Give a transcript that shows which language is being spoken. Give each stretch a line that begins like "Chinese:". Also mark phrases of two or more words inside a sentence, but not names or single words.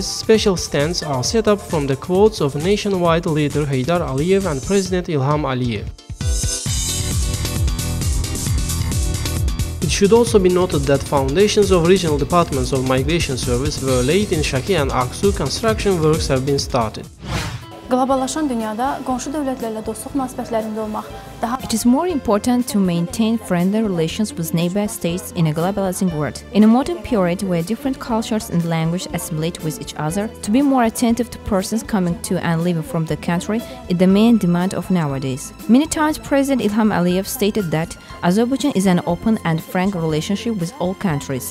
English: Special stands are set up from the quotes of nationwide leader Heydar Aliyev and President Ilham Aliyev. It should also be noted that foundations of regional departments of Migration Service were laid in Şəki and Aksu. Construction works have been started.
Azerbaijani: Qloballaşan dünyada qonşu dövlətlərlə dostluq münasibətlərində olmaq daha
English: It is more important to maintain friendly relations with neighbor states in a globalizing world. In a modern period where different cultures and language assimilate with each other, to be more attentive to persons coming to and leaving from the country is the main demand of nowadays. Many times President Ilham Aliyev stated that Azerbaijan is an open and frank relationship with all countries.